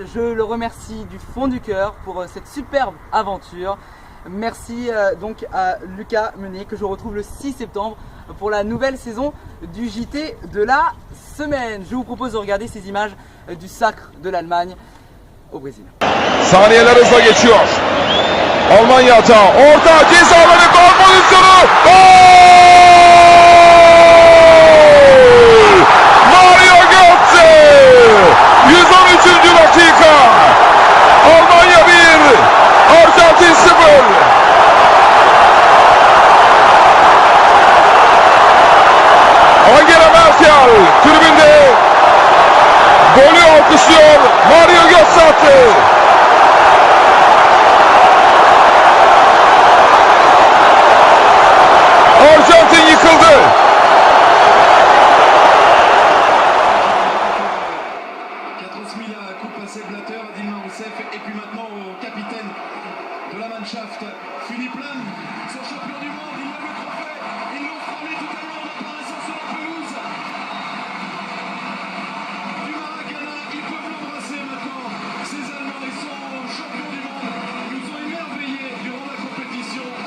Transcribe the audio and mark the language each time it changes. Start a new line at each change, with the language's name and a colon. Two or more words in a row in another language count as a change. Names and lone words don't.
French: Je le remercie du fond du cœur pour cette superbe aventure. Merci donc à Lucas Meunier, que je retrouve le 6 septembre pour la nouvelle saison du JT de la semaine. Je vous propose de regarder ces images du sacre de l'Allemagne au Brésil.
Turkish: Saniyeler hızla geçiyor. Almanya hata. Orta ceza alanı gol pozisyonu. Gol! Mario Götze! 113. dakika. Almanya 1, Arjantin 0. Angela Merkel tribünde golü alkışlıyor. Mario Götze attı. Arjantin yıkıldı.
French: Qui a transmis la coupe à ses Blatter, à Dilma Rousseff, et puis maintenant au capitaine de la Mannschaft, Philipp Lahm, son champion du monde, il lève le trophée, ils l'ont frôlé tout à l'heure en apparaissant sur la pelouse du Maracana, ils peuvent l'embrasser maintenant, ces Allemands, ils sont champions du monde, ils nous ont émerveillés durant la compétition.